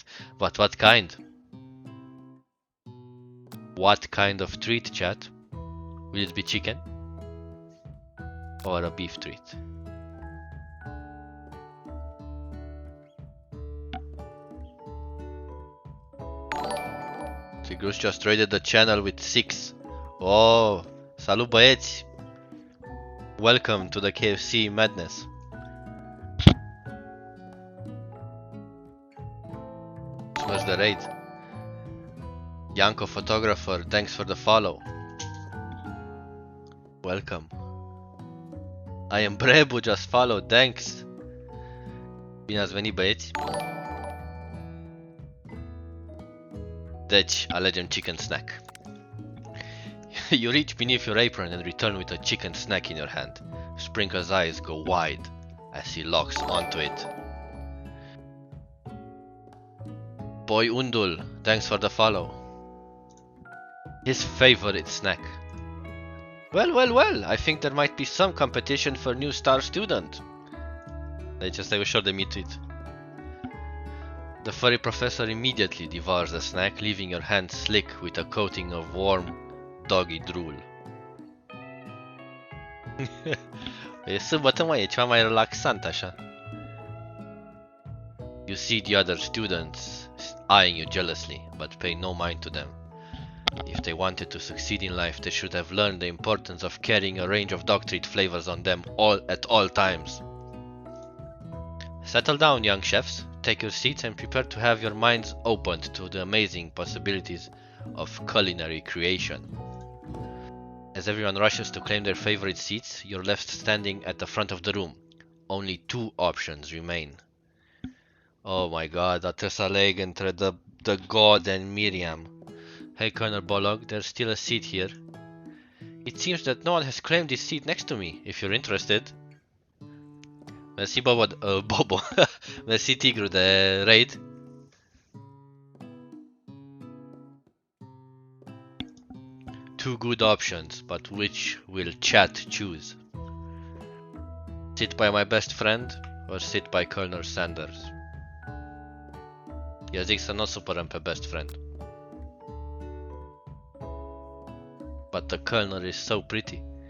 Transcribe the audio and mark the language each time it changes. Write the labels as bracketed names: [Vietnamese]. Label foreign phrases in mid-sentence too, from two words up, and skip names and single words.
[English] But what kind? What kind of treat, chat? Will it be chicken? Or a beef treat? Tigruș just raided the channel with 6. [Romanian] Oh, salut băieți! [English] Welcome to the KFC madness. Smash the raid. Yanko Photographer, thanks for the follow. Welcome. I am Brebu, just follow, thanks. [Romanian] Bine ați venit băieți. Deci, alegem [English] chicken snack. You reach beneath your apron and return with a chicken snack in your hand. Sprinkle's eyes go wide as he locks onto it. Boy Undul, thanks for the follow. His favorite snack. Well, I think there might be some competition for new star student. [Romanian] Deci asta e ușor de mituit. [English] The furry professor immediately devours the snack, leaving your hand slick with a coating of warm doggy drool. [Romanian] E sâmbătă, mă, e ceva mai relaxant așa. [English] You see the other students eyeing you jealously, but pay no mind to them. If they wanted to succeed in life, they should have learned the importance of carrying a range of dog treat flavors on them at all times. Settle down, young chefs. Take your seats and prepare to have your minds opened to the amazing possibilities of culinary creation. As everyone rushes to claim their favorite seats, you're left standing at the front of the room. Only 2 options remain. Oh my god, [Romanian] trebuie să aleg între [English] the God and Miriam. Hey Colonel Bolog, there's still a seat here. It seems that no one has claimed this seat next to me, if you're interested. [Romanian] Mersi Bobo. Mersi Tigru de raid. [English] Two good options, but which will chat choose? Sit by my best friend or sit by Colonel Sanders? [Romanian] Eu zic să nu o supărăm pe [English] best friend. But the Colonel is so pretty.